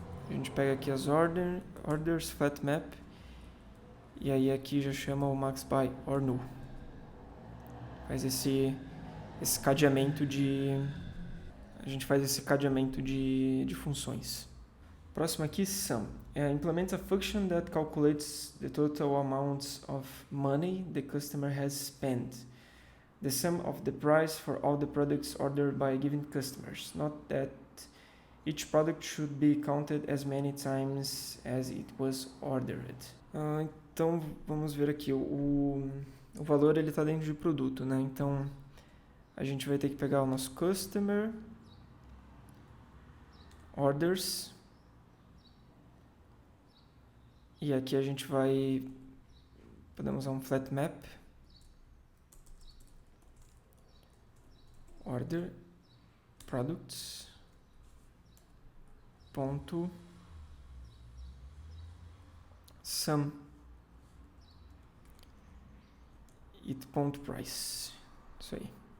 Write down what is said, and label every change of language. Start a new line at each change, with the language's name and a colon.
Portuguese: A gente pega aqui as orders, flat map, e aí aqui já chama o max by or null. Faz esse cadeamento a gente faz esse cadeamento de funções. Próximo aqui, sum.
English: Implements a function that calculates the total amounts of money the customer has spent. The sum of the price for all the products ordered by given customers. Not that each product should be counted as many times as it was ordered.
Portuguese: Então, vamos ver aqui. O valor ele está dentro de produto, né? Então, a gente vai ter que pegar o nosso customer, orders, e aqui a gente podemos usar um flat map, order, products, ponto, sum, it.price. Isso aí.